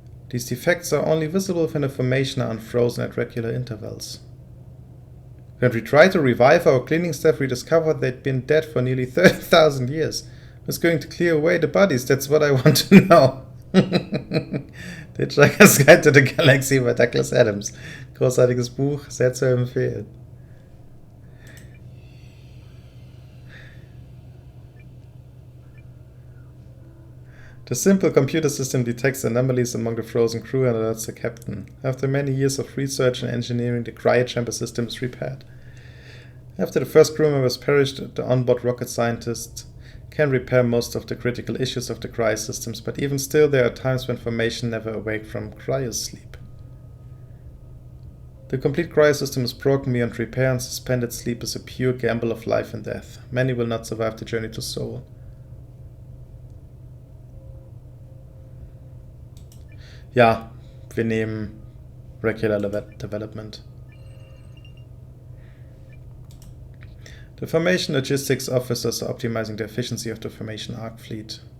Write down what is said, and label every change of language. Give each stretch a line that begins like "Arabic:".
English: These defects are only visible when the formation are unfrozen at regular intervals. When we tried to revive our cleaning staff, we discovered they'd been dead for nearly 30,000 years. Who's going to clear away the bodies? That's what I want to know. The Hitchhiker's Guide to the Galaxy by Douglas Adams.
German: Großartiges Buch, sehr zu empfehlen.
English: The simple computer system detects anomalies among the frozen crew and alerts the captain. After many years of research and engineering, the cryochamber system is repaired. After the first crew members perished, the onboard rocket scientists can repair most of the critical issues of the cryosystems, but even still there are times when formation never awake from cryosleep. The complete cryosystem is broken beyond repair, and suspended sleep is a pure gamble of life and death. Many will not survive the journey to Soul.
German: Ja, wir nehmen Regular Development.
English: The Formation Logistics Officers are optimizing the efficiency of the Formation Ark fleet.